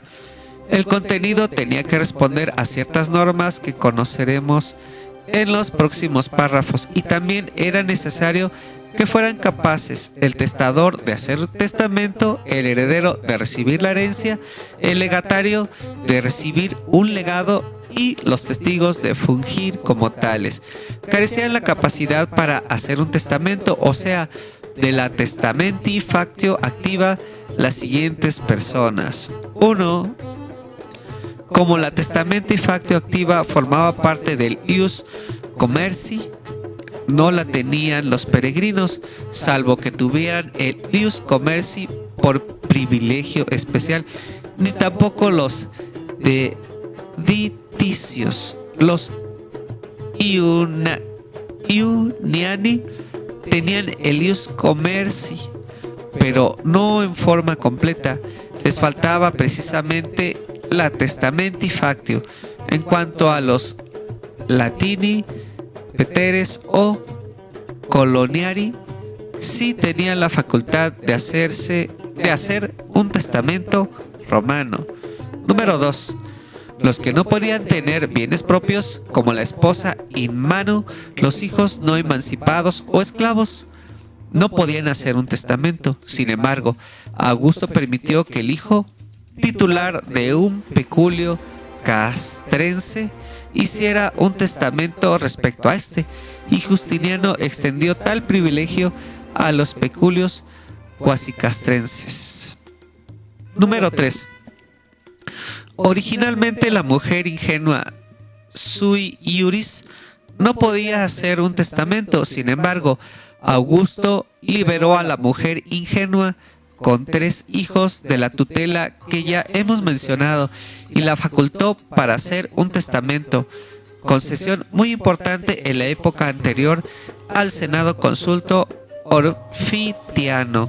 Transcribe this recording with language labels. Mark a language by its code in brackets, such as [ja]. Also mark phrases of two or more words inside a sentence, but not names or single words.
[es] El contenido tenía que responder a ciertas normas que conoceremos en los próximos párrafos, y también era necesario que fueran capaces el testador de hacer testamento, el heredero de recibir la herencia, el legatario de recibir un legado y los testigos de fungir como tales. Carecían la capacidad para hacer un testamento, o sea, de la [la] testamenti factio activa [es] las siguientes personas. 1. Como la [la] testamenti factio activa [es] formaba parte del [la] ius commerci, [es] no la tenían los peregrinos, salvo que tuvieran el [la] ius commerci [es] por privilegio especial, ni tampoco los dediticios. Los iuniani tenían el [la] ius commerci, [es] pero no en forma completa. Les faltaba precisamente la [la] testamenti factio. [es] En cuanto a los [la] latini, peteres [es] o coloniari, sí tenían la facultad de hacer un testamento romano. Número 2. Los que no podían tener bienes propios, como la esposa [la] in mano, [es] los hijos no emancipados o esclavos, no podían hacer un testamento. Sin embargo, Augusto permitió que el hijo titular de un peculio castrense hiciera un testamento respecto a este, y Justiniano extendió tal privilegio a los peculios cuasicastrenses. Número 3. Originalmente la mujer ingenua [la] sui iuris [es] no podía hacer un testamento. Sin embargo, Augusto liberó a la mujer ingenua con 3 hijos de la tutela que ya hemos mencionado y la facultó para hacer un testamento, concesión muy importante en la época anterior al Senado Consulto Orfitiano.